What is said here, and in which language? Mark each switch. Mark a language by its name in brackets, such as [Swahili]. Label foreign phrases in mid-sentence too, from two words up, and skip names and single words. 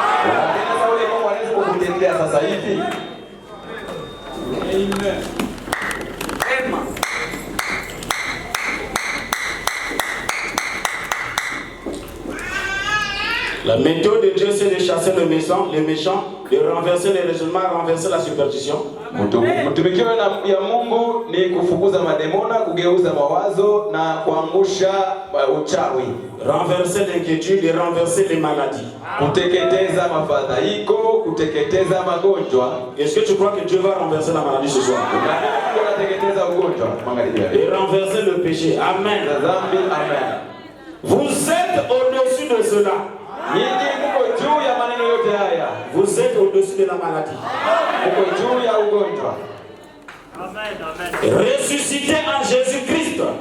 [French] La méthode de Dieu, c'est de chasser les méchants, de renverser les raisonnements, renverser la superstition. [Swahili] Mtumikio ya Mungu ni kufukuza mademona, kugeuza mawazo na kuangusha uchawi. [French] Renverser l'inquiétude et renverser les maladies. [Swahili] Kuteketeza mafadhaiko, kuteketeza magonjwa. [French] Est-ce que tu crois que Dieu va renverser la maladie ce soir? Et renverser le péché. Amen. Amen. Vous êtes au-dessus de cela. Vous êtes au-dessus de la maladie. Ressuscité en Jésus-Christ.